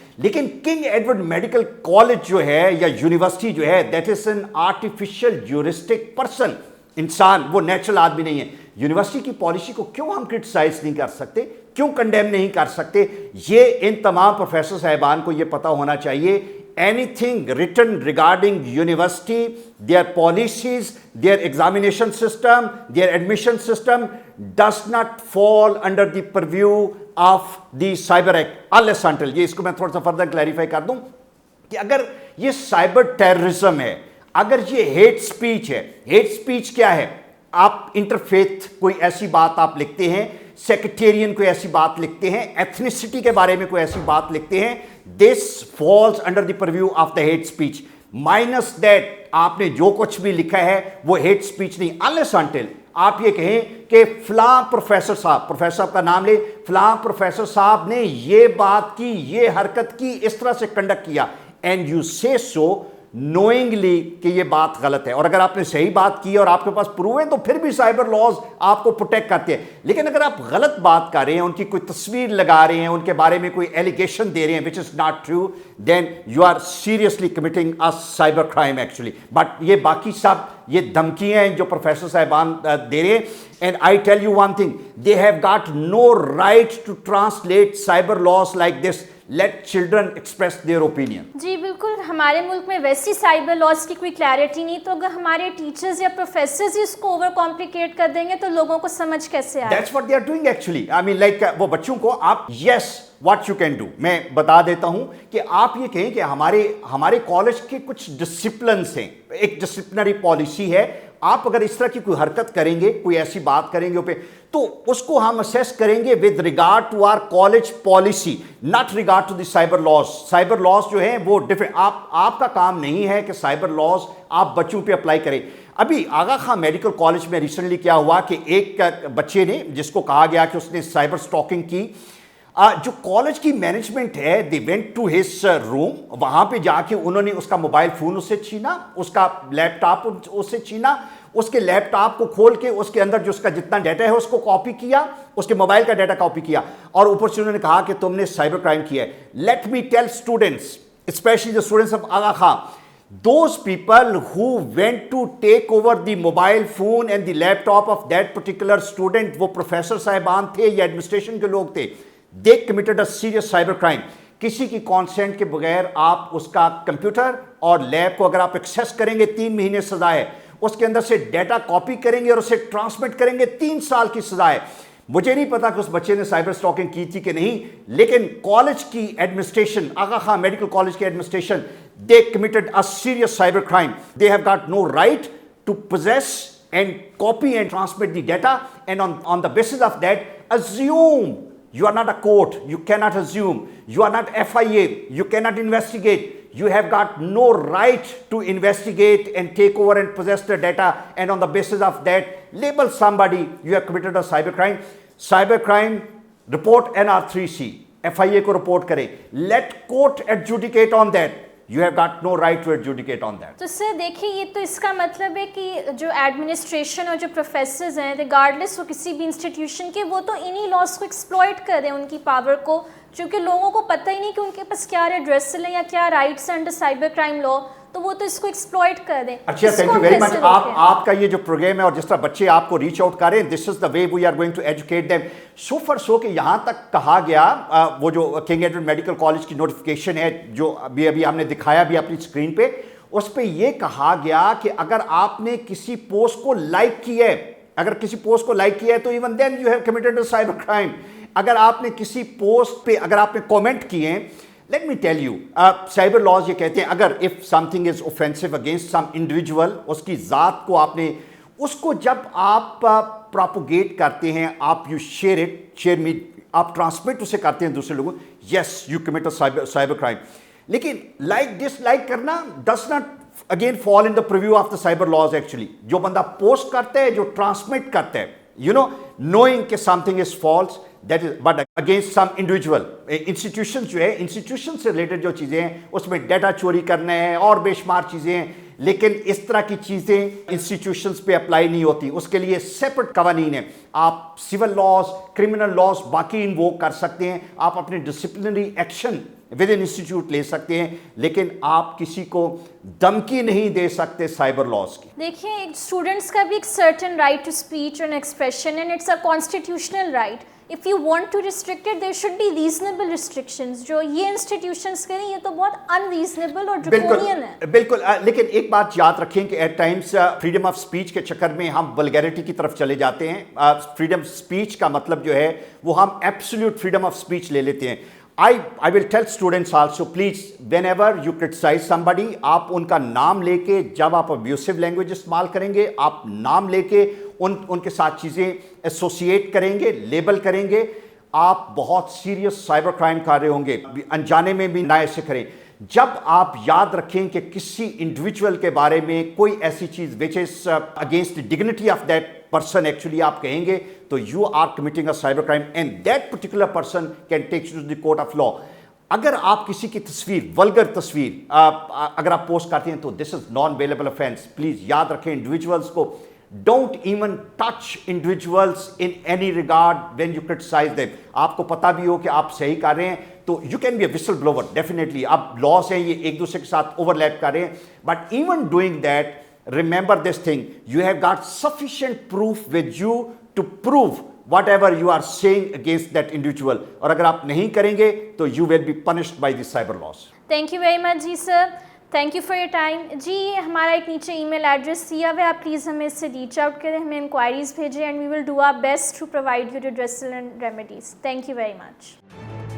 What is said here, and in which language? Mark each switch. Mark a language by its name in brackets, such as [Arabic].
[Urdu] لیکن king Edward medical college جو ہے یا یونیورسٹی جو ہے [English] That is an artificial juristic person. [Urdu] انسان، وہ نیچرل آدمی نہیں ہے. یونیورسٹی کی پالیسی کو کیوں ہم کرٹیسائز نہیں کر سکتے، کیوں کنڈیم نہیں کر سکتے؟ یہ ان تمام پروفیسر صاحبان کو یہ پتہ ہونا چاہیے. [English] Anything written regarding university, their policies, their examination system, their admission system does not fall under the purview of the Cyber Act unless until. [Urdu] یہ اس کو میں تھوڑا سا فردر کلیریفائی کر دوں کہ اگر یہ سائبر ٹیررزم ہے، اگر یہ ہیٹ سپیچ ہے، ہیٹ سپیچ کیا ہے؟ آپ انٹرفیتھ کوئی ایسی بات آپ لکھتے ہیں، سیکٹیرین کوئی ایسی بات لکھتے ہیں، ایتھنیسٹی کے بارے میں کوئی ایسی بات لکھتے ہیں، [English] This falls under the purview of the hate speech. Minus that [Urdu] آپ نے جو کچھ بھی لکھا ہے وہ ہیٹ سپیچ نہیں. [English] unless until [Urdu] آپ یہ کہیں کہ فلاں پروفیسر صاحب، پروفیسر صاحب کا نام لے، فلاں پروفیسر صاحب نے یہ بات کی، یہ حرکت کی، اس طرح سے کنڈکٹ کیا، [English] and you say so [Urdu] نوئنگلی کہ یہ بات غلط ہے, اور اگر آپ نے صحیح بات کی اور آپ کے پاس پروف ہے تو پھر بھی سائبر لاز آپ کو پروٹیکٹ کرتے ہیں. لیکن اگر آپ غلط بات کر رہے ہیں, ان کی کوئی تصویر لگا رہے ہیں, ان کے بارے میں کوئی ایلیگیشن دے رہے ہیں [English] which is not true, then you are seriously committing a cyber crime actually. [Urdu] But یہ باقی سب یہ دھمکیاں ہیں جو پروفیسر صاحبان دے رہے ہیں. [English] And I tell you one thing, they have got no right to translate cyber laws like this. Let children express their opinion. [Urdu] جی بالکل, ہمارے ملک میں ویسی سائبر لاز کی کوئی کلیئرٹی نہیں, تو اگر ہمارے ٹیچرز یا پروفیسرز اس کو اوور کمپلیکیٹ کر دیں گے تو لوگوں کو سمجھ کیسے آئے؟ [English] That's what they are doing actually. I mean like [Urdu] وہ بچوں کو آپ [English] yes what you can do, [Urdu] میں بتا دیتا ہوں کہ آپ یہ کہیں کہ ہمارے کالج کے کچھ ڈسپلنس ہیں, ایک ڈسپلنری پالیسی ہے. آپ اگر اس طرح کی کوئی حرکت کریں گے, کوئی ایسی بات کریں گے تو اس کو ہم اسیس کریں گے [English] With regard to our college policy, not regard to the cyber laws. [Urdu] Cyber laws جو ہیں وہ ڈفرینٹ, آپ کا کام نہیں ہے کہ سائبر لاز آپ بچوں پہ اپلائی کریں. ابھی آغا خان میڈیکل کالج میں ریسنٹلی کیا ہوا کہ ایک بچے نے, جس کو کہا گیا کہ اس نے سائبر اسٹاکنگ کی, جو کالج کی مینجمنٹ ہے [English] they went to his room, [Urdu] وہاں پہ جا کے انہوں نے اس کا موبائل فون اس سے چھینا, اس کا لیپ ٹاپ اس سے چھینا, اس کے لیپ ٹاپ کو کھول کے اس کے اندر جو اس کا جتنا ڈیٹا ہے اس کو کاپی کیا, اس کے موبائل کا ڈیٹا کاپی کیا, اور اوپر سے انہوں نے کہا کہ تم نے سائبر کرائم کیا ہے. [English] let me tell students, especially the students of Aga Khan, those people who went to take over the mobile phone and the laptop of that particular student, [Urdu] وہ پروفیسر صاحبان تھے یا ایڈمنسٹریشن کے لوگ تھے, [English] they committed a serious cyber crime. [Urdu] کسی کی consent کے بغیر آپ اس کا کمپیوٹر اور لیب کو اگر آپ ایکسیس کریں گے 3 مہینے سزا ہے, اس کے اندر سے ڈیٹا کاپی کریں گے اور اسے ٹرانسمٹ کریں گے 3 سال کی سزا ہے. مجھے نہیں پتا کہ اس بچے نے سائبر اسٹاکنگ کی تھی کہ نہیں, لیکن کالج کی ایڈمنسٹریشن, آغا خان میڈیکل کالج کی administration, [English] they committed a serious cyber crime. They have got no right to possess and copy and transmit the data, and on the basis of that assume. You are not a court, you cannot assume. You are not FIA, you cannot investigate. You have got no right to investigate and take over and possess the data, and on the basis of that label somebody you have committed a cyber crime. Cyber crime, report NR3C, FIA کو report کرے, let court adjudicate on that. You have got no right to adjudicate on that. [Urdu] تو سر دیکھیں, یہ تو اس کا مطلب ہے کہ جو ایڈمنسٹریشن اور جو پروفیسرز ہیں ریگارڈلیس وہ کسی بھی انسٹیٹیوشن کے, وہ تو انہی لاس کو ایکسپلوئٹ کر رہے ہیں, ان کی پاور کو, چونکہ لوگوں کو پتہ ہی نہیں کہ ان کے پاس کیا ریڈریسل ہے یا کیا [English] rights under cyber crime law, [Urdu] تو وہ تو اس کو ایکسپلوئٹ کر دیں. اچھا, تھینک یو ویری مچ. آپ کا یہ جو پروگرام ہے اور جس طرح بچے آپ کو ریچ آؤٹ کر رہے ہیں, [English] This is the way we are going to educate them. So far so [Urdu] کہ یہاں تک کہا گیا, وہ جو کنگ ایڈورڈ میڈیکل کالج کی نوٹیفیکیشن ہے جو ابھی ہم نے دکھایا بھی اپنی اسکرین پہ, اس پہ یہ کہا گیا کہ اگر آپ نے کسی پوسٹ کو لائک کیا ہے, اگر کسی پوسٹ کو لائک کیا ہے تو [English] Even then you have committed a cyber crime. [Urdu] اگر آپ نے کسی پوسٹ پہ اگر آپ نے کامنٹ کیے ہیں, [English] let me tell you, [Urdu] cyber laws یہ کہتے ہیں اگر [English] if something is offensive against some individual, [Urdu] اس کی ذات کو آپ نے, اس کو جب آپ پراپوگیٹ کرتے ہیں, آپ [English] you share me, [Urdu] آپ ٹرانسمٹ اسے کرتے ہیں دوسرے لوگوں, [English] yes you commit a cyber crime. [Urdu] لیکن لائک ڈس لائک کرنا [English] does not again fall in the purview of the cyber laws actually. [Urdu] جو بندہ پوسٹ کرتا ہے, [English] جو ٹرانسمٹ کرتا ہے, you know, knowing کہ something is false, that is, but against some individual. [Urdu] Institutions جو ہے, institutions سے related جو چیزیں ہیں اس میں ڈیٹا چوری کرنا ہے اور بے شمار چیزیں ہیں, لیکن اس طرح کی چیزیں انسٹیٹیوشنز پہ اپلائی نہیں ہوتی, اس کے لیے سیپریٹ قوانین ہیں. آپ سول لاز, کرمنل لاز باقی انووک کر سکتے ہیں, آپ اپنے disciplinary action [English] within institute [Urdu] لے سکتے ہیں, لیکن آپ کسی کو دھمکی نہیں دے سکتے سائبر لاز کی. [English] دیکھیں, [Urdu] اسٹوڈنٹس کا بھی ایک [English] Certain right to speech and expression, and it's a constitutional right. If you want to restrict it, there should be reasonable restrictions. [Urdu] جو یہ انسٹیٹیوشنز کریں یہ تو بہت unreasonable اور draconian ہے. بالکل, لیکن ایک بات یاد رکھیں کہ [English] at times [Urdu] freedom of speech کے چکر میں ہم ولگیرٹی کی طرف چلے جاتے ہیں. فریڈم اسپیچ کا مطلب جو ہے وہ ہم ایبسلیوٹ فریڈم آف اسپیچ لے لیتے ہیں. [English] I will tell students also, please, whenever you criticize somebody, [Urdu] آپ ان کا نام لے کے, جب آپ abusive language استعمال کریں گے, آپ نام لے کے ان کے ساتھ چیزیں ایسوسیٹ کریں گے, لیبل کریں گے, آپ بہت سیریس سائبر کرائم کر رہے ہوں گے. انجانے میں بھی نہ ایسے کریں. جب آپ یاد رکھیں کہ کسی انڈیویجول کے بارے میں کوئی ایسی چیز [English] which is against the dignity of that person actually [Urdu] آپ کہیں گے, تو [English] you are committing a cyber crime and that particular person can take you to the court of law. [Urdu] اگر آپ کسی کی تصویر ولگر تصویر اگر آپ پوسٹ کرتے ہیں تو [English] This is non available offense. [Urdu] پلیز یاد رکھیں انڈیویجولس کو, [English] Don't even touch individuals in any regard when you criticise them. [Urdu] آپ کو پتہ بھی ہو کہ آپ صحیح کر رہے ہیں تو [English] You can be a whistle blower definitely. [Urdu] اب لاس ہیں یہ ایک دوسرے کے ساتھ اوور لیپ کر رہے ہیں, [English] But even doing that remember this thing, you have got sufficient proof with you to prove whatever you are saying against that individual. [Urdu] اور اگر آپ نہیں کریں گے تو [English] you will be punished by the cyber laws. Thank you very much [Urdu] جی sir, [English] Thank you for your time. [Urdu] جی ہمارا ایک نیچے ای میل ایڈریس دیا ہوا ہے, آپ پلیز ہمیں اس سے ریچ آؤٹ کریں, ہمیں انکوائریز بھیجیں, [English] And we will do our best to provide you redressal and remedies. Thank you very much.